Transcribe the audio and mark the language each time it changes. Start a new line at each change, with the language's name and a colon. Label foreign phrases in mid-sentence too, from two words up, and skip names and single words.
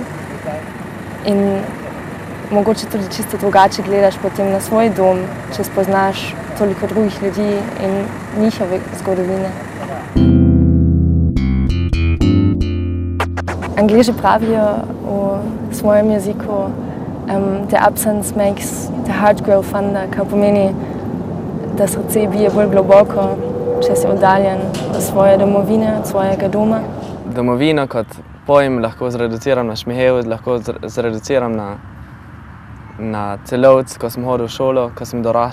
Slovenian: In mogoče tudi čisto drugače gledaš potem na svoj dom, če spoznaš toliko drugih ljudi in njihove zgodovine. Angleži pravijo v svojem jeziku
English: the absence makes the heart grow fonder,
Slovenian: kar pomeni, da srce bije bolj globoko, če si oddaljen od svoje domovine, od svojega doma. Domovino kot pojem lahko zreduciram na Šmihel, lahko zreduciram na Celovec, ko sem hodil v šolo, ko sem doraščal.